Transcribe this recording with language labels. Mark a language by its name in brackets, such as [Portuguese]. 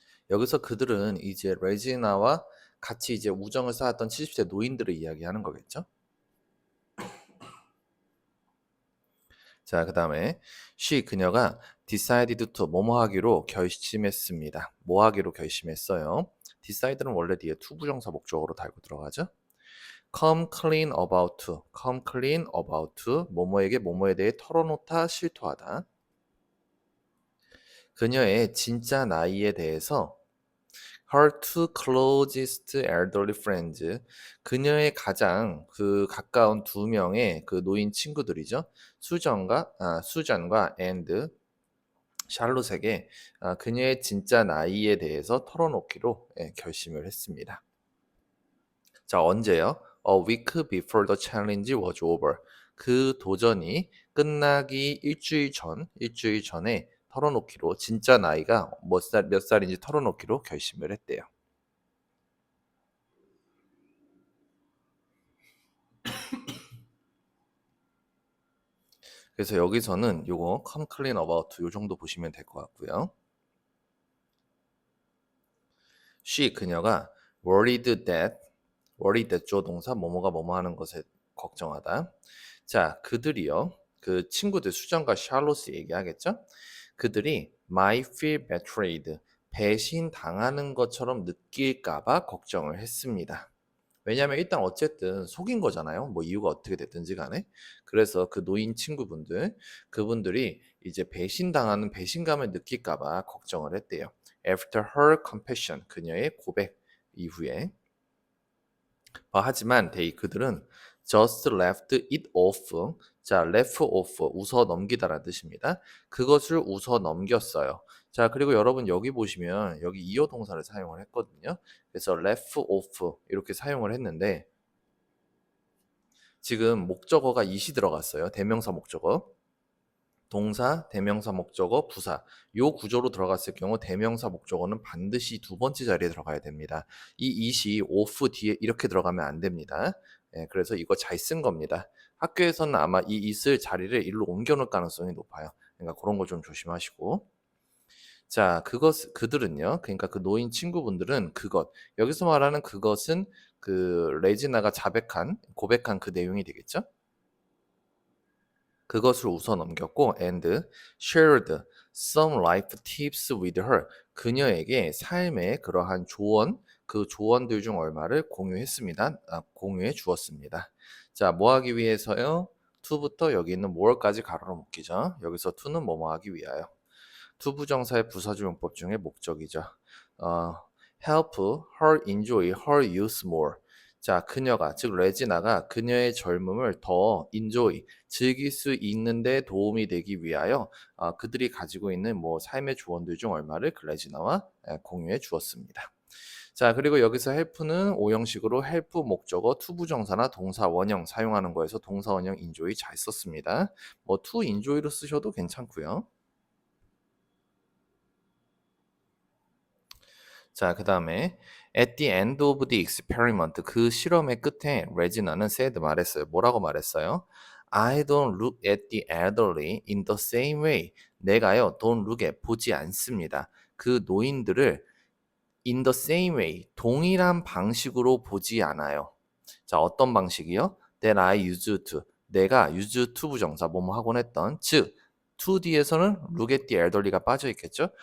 [Korean] 여기서 그들은 이제 레지나와 같이 이제 우정을 쌓았던 70세 노인들을 이야기하는 거겠죠. 자, 그 다음에 she, 그녀가 [English] decided to, [Korean] 뭐뭐 하기로 결심했습니다. 뭐 하기로 결심했어요. decide는 원래 뒤에 to 부정사 목적어로 달고 들어가죠. [English] come clean about to, come clean about to, [Korean] 뭐뭐에게 뭐뭐에 대해 털어놓다, 실토하다. 그녀의 진짜 나이에 대해서 [English] her two closest elderly friends, [Korean] 그녀의 가장 그 가까운 두 명의 그 노인 친구들이죠. 수잔과 and 샬롯에게 그녀의 진짜 나이에 대해서 털어놓기로 결심을 했습니다. 자, 언제요? [English] A week before the challenge was over. [Korean] 그 도전이 끝나기 일주일 전에 털어놓기로, 진짜 나이가 몇 살인지 털어놓기로 결심을 했대요. 그래서 여기서는 요거 [English] come clean about [Korean] 요 정도 보시면 될 것 같고요. she, 그녀가 [English] worried that [Korean] 조 동사 뭐뭐가 뭐뭐 하는 것에 걱정하다. 자, 그들이요. 그 친구들 수정과 샬롯이 얘기하겠죠? 그들이 [English] might feel betrayed, [Korean] 배신 당하는 것처럼 느낄까봐 걱정을 했습니다. 왜냐하면 일단 어쨌든 속인 거잖아요. 뭐 이유가 어떻게 됐든지 간에. 그래서 그 노인 친구분들, 그분들이 이제 배신당하는 배신감을 느낄까봐 걱정을 했대요. [English] After her confession, [Korean] 그녀의 고백 이후에. 하지만 그들은 [English] just left it off. [Korean] 자, [English] left off, [Korean] 웃어 넘기다라는 뜻입니다. 그것을 웃어 넘겼어요. 자, 그리고 여러분 여기 보시면 여기 이어 동사를 사용을 했거든요. 그래서 [English] left off [Korean] 이렇게 사용을 했는데 지금 목적어가 it이 들어갔어요. 대명사 목적어. 동사, 대명사 목적어, 부사. 요 구조로 들어갔을 경우 대명사 목적어는 반드시 두 번째 자리에 들어가야 됩니다. 이 it이 off 뒤에 이렇게 들어가면 안 됩니다. 예, 그래서 이거 잘 쓴 겁니다. 학교에서는 아마 이 it을 자리를 일로 옮겨 놓을 가능성이 높아요. 그러니까 그런 거 좀 조심하시고. 자, 그들은요. 그러니까 그 노인 친구분들은 그것. 여기서 말하는 그것은 그 레지나가 고백한 그 내용이 되겠죠? 그것을 웃어 넘겼고 [English] and shared some life tips with her. [Korean] 그녀에게 삶의 그러한 조언, 그 조언들 중 얼마를 공유했습니다. 공유해 주었습니다. 자, 뭐 하기 위해서요? to부터 여기 있는 more까지 가로로 묶이죠. 여기서 to는 뭐뭐 하기 위하여. to 부정사의 부사주 용법 중에 목적이죠. [English] help her enjoy her youth more. [Korean] 자, 그녀가, 즉 레지나가 그녀의 젊음을 더 인조이, 즐길 수 있는 데 도움이 되기 위하여 그들이 가지고 있는 뭐 삶의 조언들 중 얼마를 그 레지나와 공유해 주었습니다. 자, 그리고 여기서 help는 오형식으로 help 목적어 투부정사나 동사 원형 사용하는 거에서 동사 원형 enjoy 잘 썼습니다. 뭐 to enjoy로 쓰셔도 괜찮고요. 자, 그다음에 [English] at the end of the experiment [Korean] 그 실험의 끝에 레지나는 said 말했어요. 뭐라고 말했어요? [English] I don't look at the elderly in the same way. [Korean] 내가요, [English] don't look [Korean] 에 보지 않습니다. 그 노인들을 [English] in the same way [Korean] 동일한 방식으로 보지 않아요. 자, 어떤 방식이요? [English] That I used to. [Korean] 내가 [English] used to [Korean] 부정사 뭐뭐 하곤 했던 즉 to 뒤에서는 [English] look at the elderly [Korean] 가 빠져 있겠죠?